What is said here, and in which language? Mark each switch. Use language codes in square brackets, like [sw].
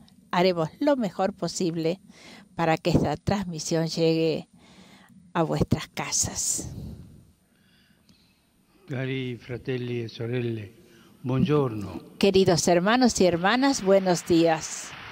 [es] Haremos lo mejor posible para que esta transmisión llegue a vuestras casas. [it] Cari fratelli e sorelle, buongiorno. [es] Queridos hermanos y hermanas, buenos días.